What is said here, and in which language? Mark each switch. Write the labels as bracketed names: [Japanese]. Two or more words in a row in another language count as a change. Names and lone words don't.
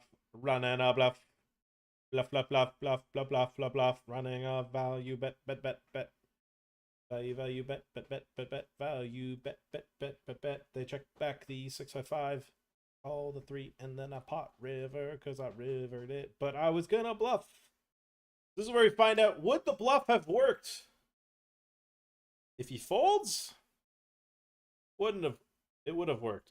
[English] Running a bluff. Bluff, bluff, bluff, bluff, bluff, bluff, bluff, bluff. Running a value, bet, bet, bet, bet. Value, value, bet, bet, bet, bet, bet. Value, bet, bet, bet, bet, bet. They check back the 655. All the 3, and then I pot river, because I rivered it. But I was gonna bluff. This is where we find out, would the bluff have worked? If he folds, wouldn't have. It would have worked.